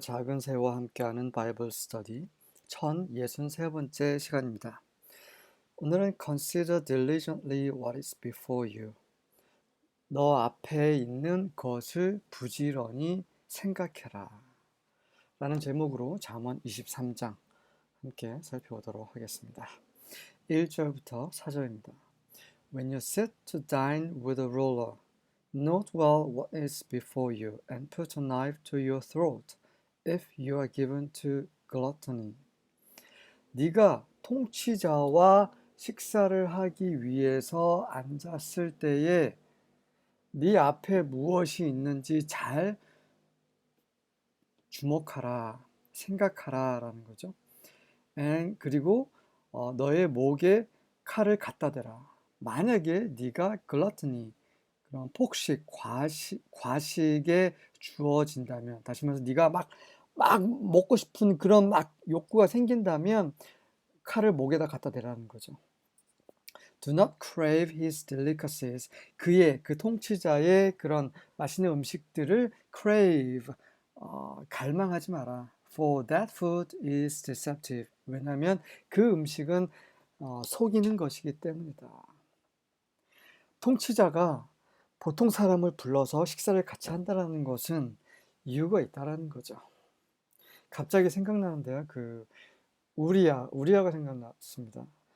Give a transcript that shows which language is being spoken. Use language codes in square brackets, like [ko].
[ko] 작은 새와 함께하는 바이블 스터디 1063번째 시간입니다. 오늘은 [en] Consider diligently what is before you. [ko] 너 앞에 있는 것을 부지런히 생각해라. 라는 제목으로 잠언 23장 함께 살펴보도록 하겠습니다. 1절부터 4절입니다. [en] When you sit to dine with a ruler, note well what is before you, and put a knife to your throat, if you are given to gluttony. [ko] 네가 통치자와 식사를 하기 위해서 앉았을 때에 네 앞에 무엇이 있는지 잘 주목하라, 생각하라 라는 거죠. 그리고 너의 목에 칼을 갖다 대라. 만약에 네가 글러트니, 그런 폭식, 과식에 주어진다면, 다시 말해서 네가 막 먹고 싶은 그런 막 욕구가 생긴다면 칼을 목에다 갖다 대라는 거죠. [en] Do not crave his delicacies. [ko] 그 통치자의 그런 맛있는 음식들을 crave, 갈망하지 마라. [en] For that food is deceptive. [ko] 왜냐하면 그 음식은 속이는 것이기 때문이다. 통치자가 보통 사람을 불러서 식사를 같이 한다는 것은 이유가 있다라는 거죠. 갑자기 생각나는데요. 우리아가 생각났습니다.